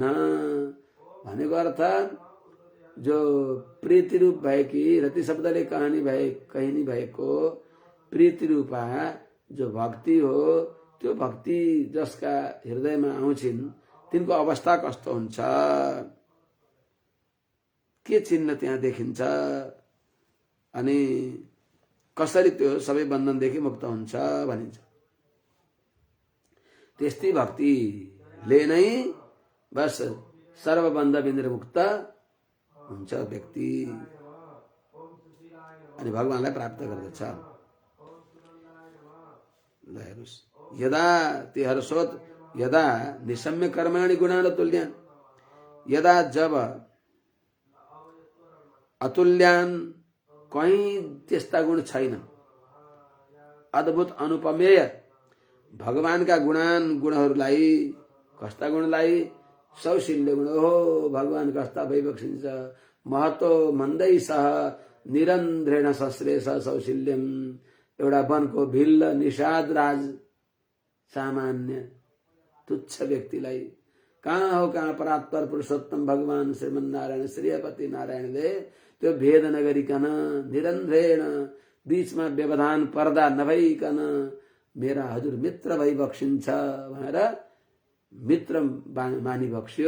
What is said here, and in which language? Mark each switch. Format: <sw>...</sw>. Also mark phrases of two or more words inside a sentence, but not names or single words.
<ne>भनेको अर्थ जो प्रीति रूप भएकी रति शब्दले कहिनी भएको प्रीति रूपा जो भक्ति हो, त्यो भक्ति जसका हृदयमा आउँछिन् तिनको अवस्था कस्तो हुन्छ, के चिन्ह त्यहाँ देखिन्छ अनि कसरी त्यो सबै बन्धनदेखि मुक्त हुन्छ भनिन्छ। त्यस्तै भक्तिले नै बस सर्वबन्ध विनिर्मुक्त हुन्छ व्यक्ति अनि भगवानलाई प्राप्त गर्दछ।</ne> <sa>यदा ते हर्षोत यदा निशम्य कर्माणि गुणान तुल्यान,</sa> <ne>यदा जब अतुल्यान कहीं त्यस्ता गुण छैन, अद्भुत अनुपमेय भगवानका गुणहरूलाई, कस्ता गुणलाई, सौशील्य गुण हो। भगवान कस्ता भइबक्सिन्छ,</ne> <sa>महतो मन्दै सह निरन्ध्रेण संश्लेष सौशील्यम।</sa> <ne>एउटा वनको भिल्ल निषाद राज सामान्य तुच्छ व्यक्तिलाई कहाँ हो, कहाँ परात्पर पुरुषोत्तम भगवान श्रीमन्नारायण श्रीपति नारायणले त्यो भेद नगरिकन निरन्ध्रेण बीचमा व्यवधान पर्दा नभइकन मेरा हजुर मित्र भई बक्सिन्छ भनेर मित्र मानि बक्स्यो।</ne>